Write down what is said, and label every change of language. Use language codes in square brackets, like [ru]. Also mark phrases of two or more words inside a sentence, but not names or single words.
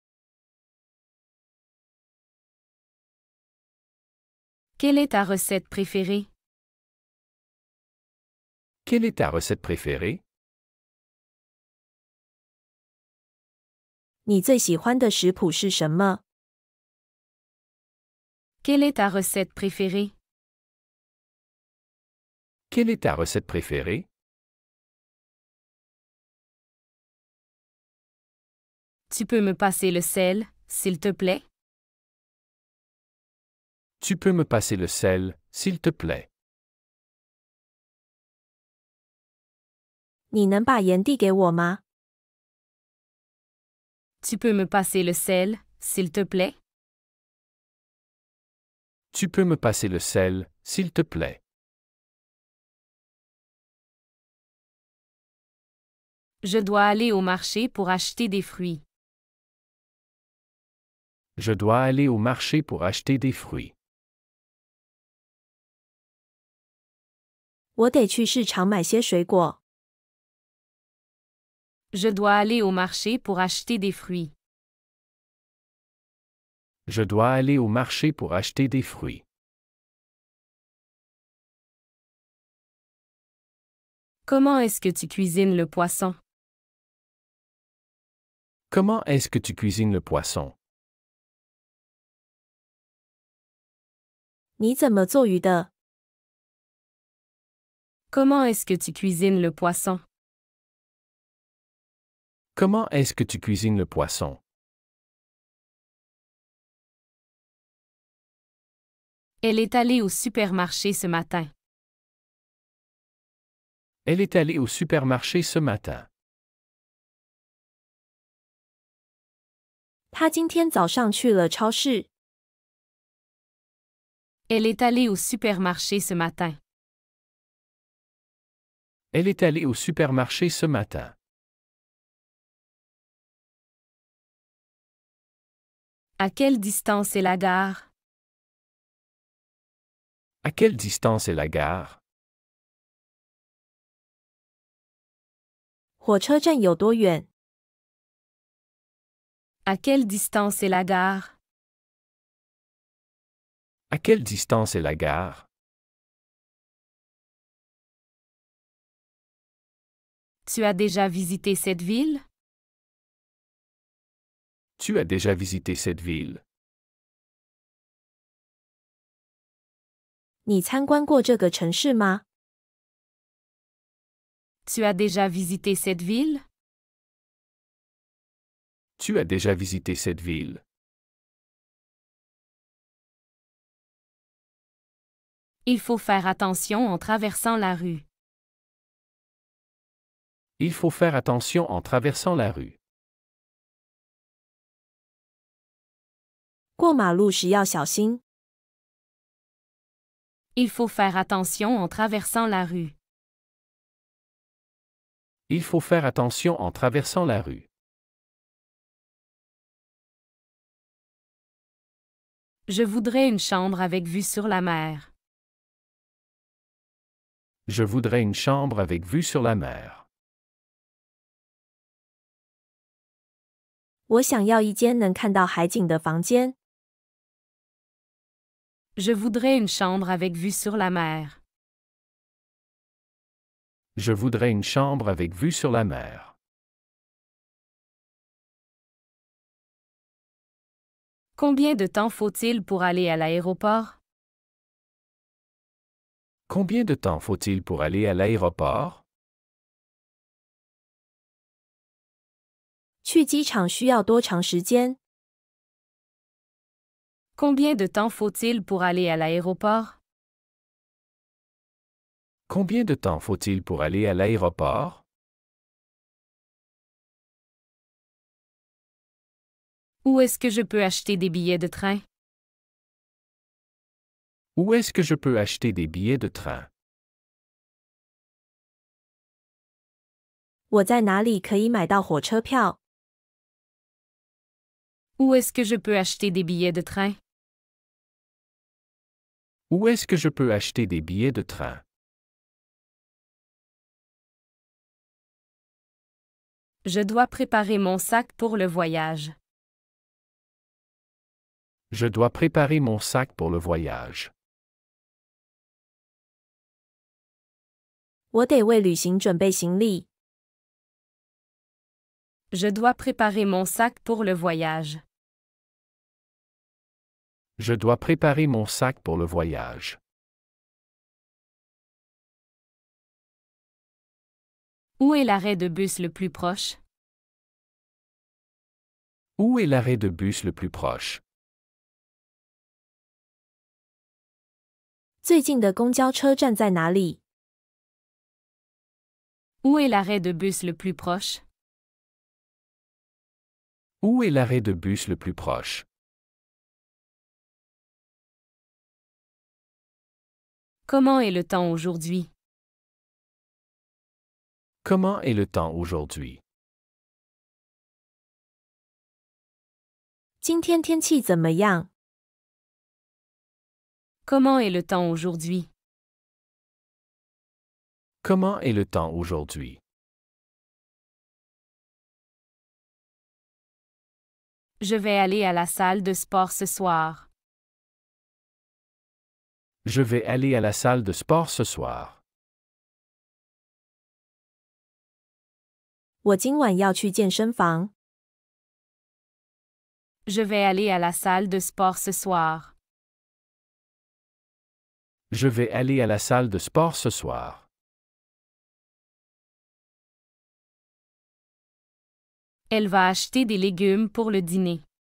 [fr] Quelle est ta recette préférée? Quelle est ta recette préférée? [zh] 你最喜欢的食谱是什么？ [fr] Quelle est ta recette préférée? Quelle est ta recette préférée? Tu peux me passer le sel, s'il te plaît? Tu peux me passer le sel, s'il te plaît? [zh] 你能把盐递给我吗？ [fr] Tu peux me passer le sel, s'il te plaît? Tu peux me passer le sel, s'il te plaît? Je dois aller au marché pour acheter des fruits. Je dois aller au marché pour acheter des fruits. [zh] 我得去市场买些水果。 [fr] Je dois aller au marché pour acheter des fruits. Je dois aller au marché pour acheter des fruits. Comment est-ce que tu cuisines le poisson? Comment est-ce que tu cuisines le poisson? [zh] 你怎么做鱼的？ [fr] Comment est-ce que tu cuisines le poisson? Comment est-ce que tu cuisines le poisson? Elle est allée au supermarché ce matin. Elle est allée au supermarché ce matin. [zh] 他今天早上去了超市。 [fr] Elle est allée au supermarché ce matin. Elle est allée au supermarché ce matin. À quelle distance est la gare? À quelle distance est la gare? [zh] 火车站有多远？ [fr] À quelle distance est la gare? À quelle distance est la gare? Tu as déjà visité cette ville? Tu as déjà visité cette ville? [zh] 你参观过这个城市吗？ [fr] Tu as déjà visité cette ville? Tu as déjà visité cette ville? Il faut faire attention en traversant la rue. Il faut faire attention en traversant la rue. [zh] 过马路时要小心。 [fr] Il faut faire attention en traversant la rue. Il faut faire attention en traversant la rue. Je voudrais une chambre avec vue sur la mer. Je voudrais une chambre avec vue sur la mer. [zh] 我想要一间能看到海景的房间。 [fr] Je voudrais une chambre avec vue sur la mer. Je voudrais une chambre avec vue sur la mer. Combien de temps faut-il pour aller à l'aéroport? Combien de temps faut-il pour aller à l'aéroport? [zh] 去机场需要多长时间？ [fr] Combien de temps faut-il pour aller à l'aéroport? Combien de temps faut-il pour aller à l'aéroport? Où est-ce que je peux acheter des billets de train? Où est-ce que je peux acheter des billets de train? [zh] 我在哪里可以买到火车票？ [fr] Où est-ce que je peux acheter des billets de train? Où est-ce que je peux acheter des billets de train? Je dois préparer mon sac pour le voyage. Je dois préparer mon sac pour le voyage. [zh] 我得为旅行准备行李。 [fr] Je dois préparer mon sac pour le voyage. Je dois préparer mon sac pour le voyage. Où est l'arrêt de bus le plus proche? Où est l'arrêt de bus le plus proche? [zh] 最近的公交车站在哪里？ [fr] Où est l'arrêt de bus le plus proche? Où est l'arrêt de bus le plus proche? Comment est le temps aujourd'hui? Comment est le temps aujourd'hui? [zh] 今天天气怎么样？ [fr] Comment est le temps aujourd'hui? Comment est le temps aujourd'hui? Je vais aller à la salle de sport ce soir. Je vais aller à la salle de sport ce soir. [zh] 我今晚要去健身房。 [fr] Je vais aller à la salle de sport ce soir. Je vais aller à la salle de sport ce soir. Elle va acheter des légumes pour le dîner.